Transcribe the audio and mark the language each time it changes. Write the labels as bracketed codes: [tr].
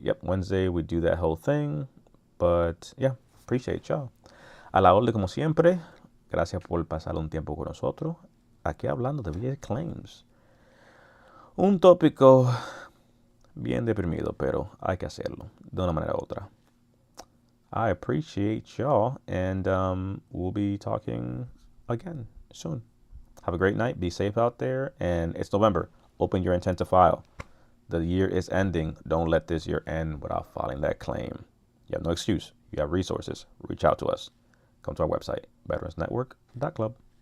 [en] Yep, Wednesday we do that whole thing. But yeah, appreciate y'all. [es] A la orden como siempre. Gracias por pasar un tiempo con nosotros. Aquí hablando de VA claims. Un tópico bien deprimido, pero hay que hacerlo de una manera u otra. [en] I appreciate y'all, and we'll be talking again soon. Have a great night. Be safe out there. And it's November. Open your intent to file. The year is ending. Don't let this year end without filing that claim. You have no excuse. You have resources. Reach out to us. Come to our website, veteransnetwork.club.